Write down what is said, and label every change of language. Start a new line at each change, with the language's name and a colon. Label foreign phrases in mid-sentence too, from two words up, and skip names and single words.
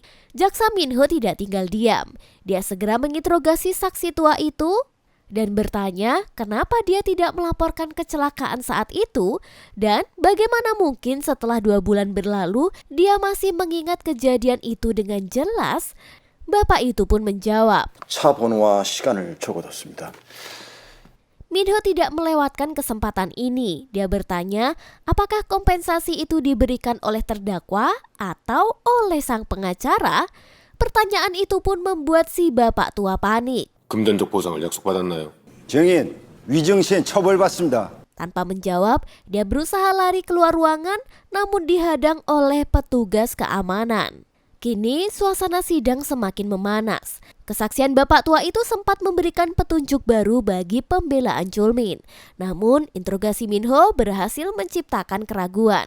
Indonesian: Jaksa Min Ho tidak tinggal diam. Dia segera menginterogasi saksi tua itu dan bertanya kenapa dia tidak melaporkan kecelakaan saat itu dan bagaimana mungkin setelah 2 bulan berlalu dia masih mengingat kejadian itu dengan jelas. Bapak itu pun menjawab,
Korean: 차 번호와 시간을 적어뒀습니다.
Indonesian: Min Ho tidak melewatkan kesempatan ini. Dia bertanya apakah kompensasi itu diberikan oleh terdakwa atau oleh sang pengacara. Pertanyaan itu pun membuat si bapak tua panik.
Korean: 금전적 보상을 약속받았나요? 증인, 위증시엔 처벌받습니다.
Indonesian: Tanpa menjawab, dia berusaha lari keluar ruangan namun dihadang oleh petugas keamanan. Kini suasana sidang semakin memanas. Kesaksian bapak tua itu sempat memberikan petunjuk baru bagi pembelaan Chul Min. Namun interogasi Min Ho berhasil menciptakan keraguan.